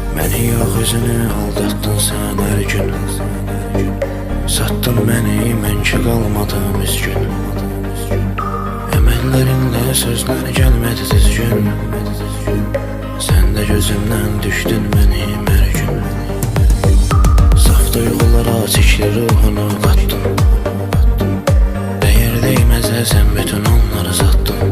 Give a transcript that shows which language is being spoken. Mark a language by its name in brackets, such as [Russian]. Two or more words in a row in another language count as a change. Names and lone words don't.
[Turkish] Beni yok özünü aldattın sen her gün. Sattın beni, [Azerbaijani] mən ki qalmadım üzgün. Əməllərinlə sözlər gəlmədi düzgün. Sən də gözümdən düşdün mənim hər gün. Saf duyğulara çəkli ruhunu qattın. Dəyər deyməzə sən bütün onları satdın.